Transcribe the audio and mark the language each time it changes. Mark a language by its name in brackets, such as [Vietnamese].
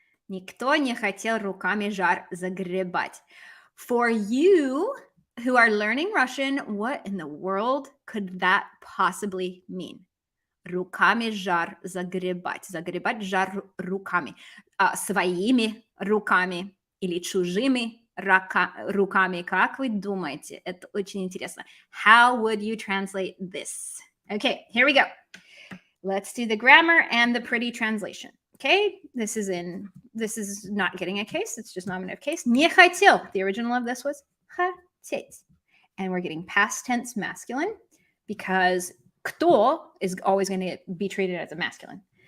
[Russian] Никто не хотел руками жар загребать. [English] For you who are learning Russian, what in the world could that possibly mean? [Russian] Руками жар загребать. Загребать жар руками. Своими руками. или чужими руками? Как вы думаете? Это очень интересно. [English] How would you translate this? Okay, here we go. Let's do the grammar and the pretty translation. Okay, this is not getting a case. It's just nominative case. [Russian] Не хотел. [English] The original of this was хотеть. And we're getting past tense masculine because кто is always going to be treated as a masculine.